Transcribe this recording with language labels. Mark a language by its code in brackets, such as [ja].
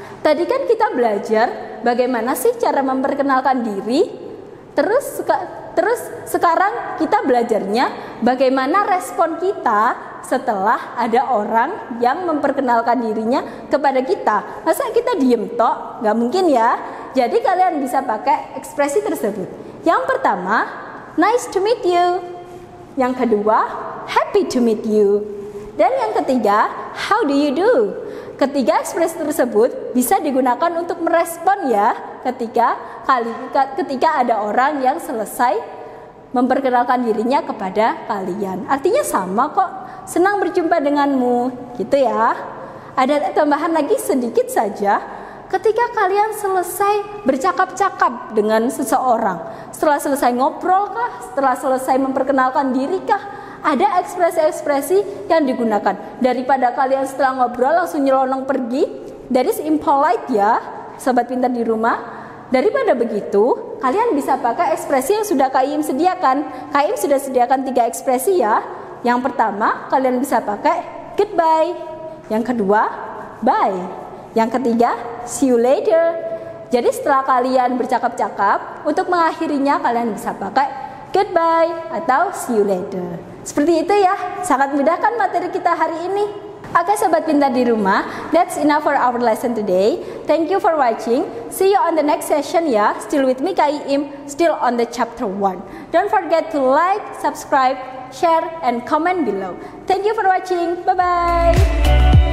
[id] Tadi kan kita belajar bagaimana sih cara memperkenalkan diri. Terus sekarang kita belajarnya bagaimana respon kita setelah ada orang yang memperkenalkan dirinya kepada kita. Masa kita diem tok? Gak mungkin ya. Jadi kalian bisa pakai ekspresi tersebut. Yang pertama, [en] nice to meet you. [id] Yang kedua, [en] happy to meet you. [id] Dan yang ketiga, [en] how do you do? [id] Ketiga ekspresi tersebut bisa digunakan untuk merespon ya ketika ada orang yang selesai memperkenalkan dirinya kepada kalian. Artinya sama kok, senang berjumpa denganmu, gitu ya. Ada tambahan lagi sedikit saja. Ketika kalian selesai bercakap-cakap dengan seseorang, setelah selesai ngobrol kah, setelah selesai memperkenalkan diri kah, ada ekspresi-ekspresi yang digunakan. Daripada kalian setelah ngobrol langsung nyelonong pergi, [en] that is impolite [id] ya, sobat pintar di rumah. Daripada begitu, kalian bisa pakai ekspresi yang sudah KIM sediakan. KIM sudah sediakan 3 ekspresi ya. Yang pertama, kalian bisa pakai goodbye. Yang kedua, bye. Yang ketiga, [en] see you later. [id] Jadi setelah kalian bercakap-cakap, untuk mengakhirinya kalian bisa pakai goodbye atau [en] see you later. [id] Seperti itu ya, sangat mudah kan materi kita hari ini. Oke sobat pintar di rumah, [en] that's enough for our lesson today. Thank you for watching. See you on the next session ya. Still with me KIM, still on the chapter 1. Don't forget to like, subscribe, share, and comment below. Thank you for watching. Bye-bye.